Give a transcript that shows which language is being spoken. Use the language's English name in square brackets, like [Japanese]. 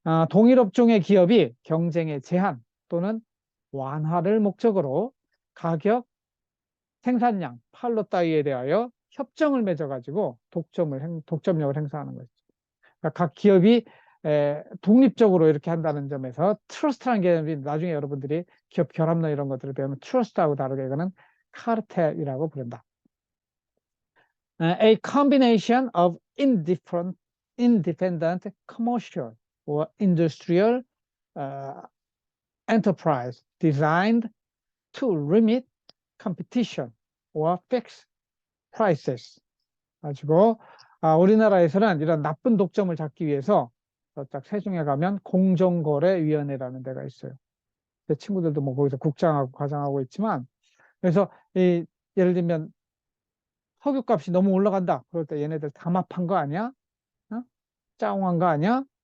[Korean] 동일 업종의 기업이 경쟁의 제한 또는 완화를 목적으로 가격, 생산량, 판로 따위에 대하여 협정을 맺어가지고 독점력을 행사하는 거죠. 그러니까 각 기업이 독립적으로 이렇게 한다는 점에서 트러스트라는 개념이 나중에 여러분들이 기업 결합론 이런 것들을 배우면 트러스트하고 다르게 이거는 카르텔이라고 부른다. [English] A combination of independent commercial or industrial enterprise designed to limit competition or fix prices. [Korean] 가지고 우리나라에서는 이런 나쁜 독점을 잡기 위해서 딱 세종에 가면 공정거래위원회라는 데가 있어요. 제 친구들도 뭐 거기서 국장하고 과장하고 있지만 그래서 이 예를 들면 석유값이 너무 올라간다. 그럴 때 얘네들 담합한 거 아니야? 어? 짜옹한 거 아니야?